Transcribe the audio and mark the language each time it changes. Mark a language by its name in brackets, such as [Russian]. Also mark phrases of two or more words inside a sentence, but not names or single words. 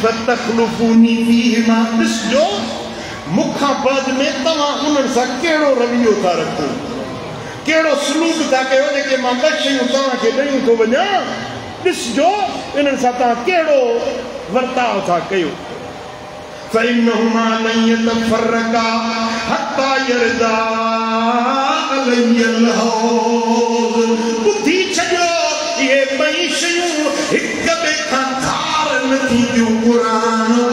[Arabic] تخلفوني فيهما [Sindhi] ॾिसजो मुखां बाद में तव्हां उन्हनि सां कहिड़ो रवैयो था रखो कहिड़ो सलूक था कयो जेके मां ॿ शयूं तव्हांखे ॾेयूं थो वञा ॾिसजो इन्हनि सां तव्हां कहिड़ो वर्ताव था कयो [Arabic] فإنهما لن يتفرقا حتى يردا علي الهوض [Sindhi] बुधी छॾियो इहे ॿई शयूं हिक ॿिए खां धार नथी थियूं क़ुरान